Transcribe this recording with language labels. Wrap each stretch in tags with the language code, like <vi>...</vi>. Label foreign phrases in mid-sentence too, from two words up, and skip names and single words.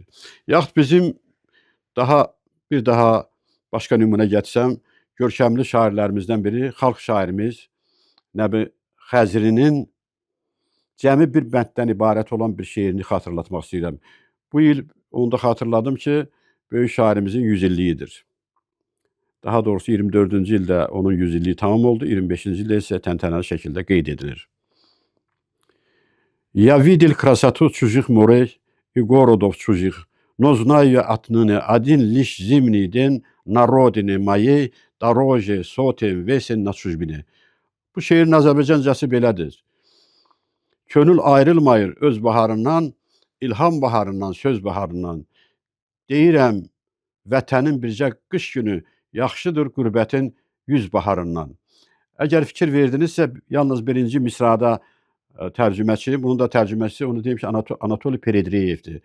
<az>Yaxud bizim bir daha başqa nümunə gətirsəm, görkəmli şairlərimizdən biri, xalq şairimiz Nəbi Xəzrinin cəmi bir bənddən ibarət olan bir şeirini xatırlatmaq istəyirəm. Bu il onu da xatırladım ki, böyük şairimizin 100 illiyidir. Daha doğrusu 24-cü ildə onun 100 illiyi tamam oldu, 25-ci ildə isə təntənəli şəkildə qeyd edilir.</az> <ru>Я видел красоту чужих морей и городов чужих, но знаю отныне один лишь зимний день на родине моей дороже сотен весен на чужбине.</ru> <az>Bu şeirin Azərbaycancası belədir. Könül ayrılmayır öz baharından, ilham baharından, söz baharından. Deyirəm, vətənin bircə qış günü yaxşıdır qürbətin 100 baharından. Əgər fikir verdinizsə, yalnız birinci misrada tərcüməçi, bunun da tərcüməçisi, onu deyim ki, Anatoli Peredriyevdir.</az>